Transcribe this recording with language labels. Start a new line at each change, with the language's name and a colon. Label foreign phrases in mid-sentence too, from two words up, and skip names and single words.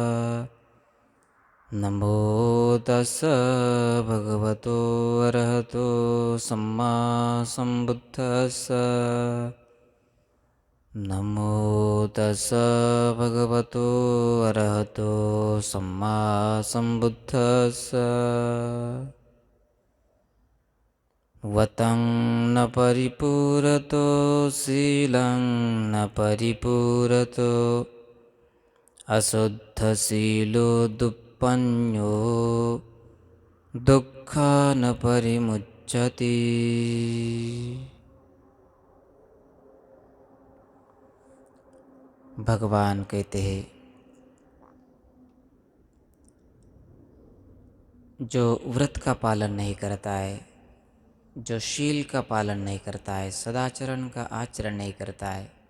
Pali: नमो तस् भगवतो अरहतो सम्मा सम्बुद्धस्स। नमो तस् भगवतो अरहतो सम्मा सम्बुद्धस्स। वतं न परिपूरतो शीलं न परिपूरतो अशुद्धशीलो दुप्पन्यो दुःखा न परिमुच्यते।
Hindi: भगवान कहते हैं, जो व्रत का पालन नहीं करता है, जो शील का पालन नहीं करता है, सदाचरण का आचरण नहीं करता है,